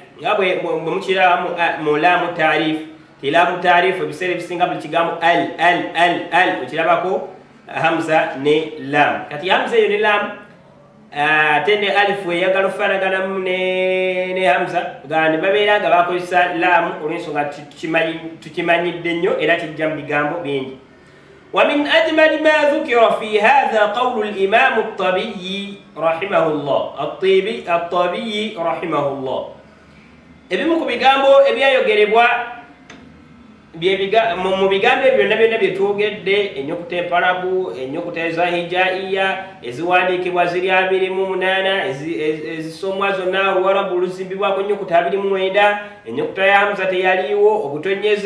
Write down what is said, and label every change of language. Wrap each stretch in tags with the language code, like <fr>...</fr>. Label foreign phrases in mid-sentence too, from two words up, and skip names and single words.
<lg>Nga bwe mukiraba mu</lg> <ar>لام تعريف,</ar> <lg>ti</lg> <ar>لام تعريف</ar> <lg>ebiseera ebisinga buli kigambo al okirabako hamza ne laamu. Kati hamza eyo ne laamu ate ne alifu eyagala okufaanaganamu ne hamza nga ne babeera nga bakozesa laamu olw'ensonga tukimanyidde nnyo era kijja mu bigambo bingi.</lg> <ar>ومن أجمل ما ذكر في هذا قول الإمام الطبي رحمه الله الطبي رحمه الله.</ar> <lg>ebimu ku bigambo ebyayogerebwa mu bigambo ebyo byonna byonna bye twogedde, ennyukuta empalabu, ennyukuta eza hijaiya eziwandiikibwa ziri 28, ezisomwa zonna oluwarabu luzimbibwako ennyukuta 29, ennyukuta ya hamza teyaliiwo, obutonyeze.</lg>